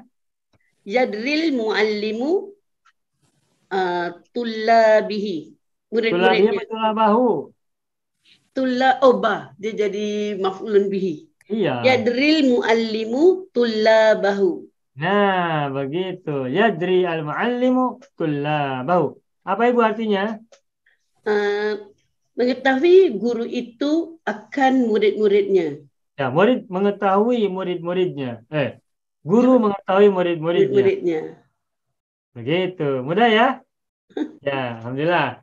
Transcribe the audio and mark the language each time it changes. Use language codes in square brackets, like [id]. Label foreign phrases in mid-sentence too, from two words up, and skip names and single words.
[ar] يدري المعلم. طلابه. [id] Murid-muridnya. [ar] Tullabahu. [id] Dia jadi [ar] مفعول به. [id] Iya. [ar] يدري المعلم طلابه. [id] Nah, begitu. [ar] يدري المعلم طلابه. [id] Apa Ibu artinya? Mengetahui guru itu akan murid-muridnya. Ya, murid mengetahui murid-muridnya. Guru mengetahui murid-muridnya. Begitu. Mudah ya? Ya, alhamdulillah.